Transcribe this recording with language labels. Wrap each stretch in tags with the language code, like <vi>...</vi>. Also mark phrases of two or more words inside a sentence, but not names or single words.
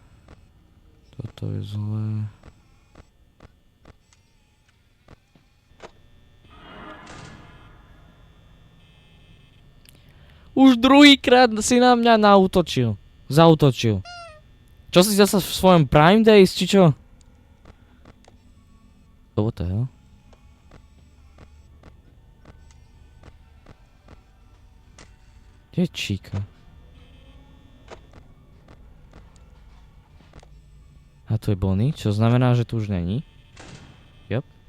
<sk>Už druhýkrát si na mňa zautočil. Čo si zasa v svojom Prime Days, či čo?</sk> <en>What the hell?</en> <sk>Kde je Chica? A tu je Bonnie, čo znamená, že tu už není. Yep.</sk>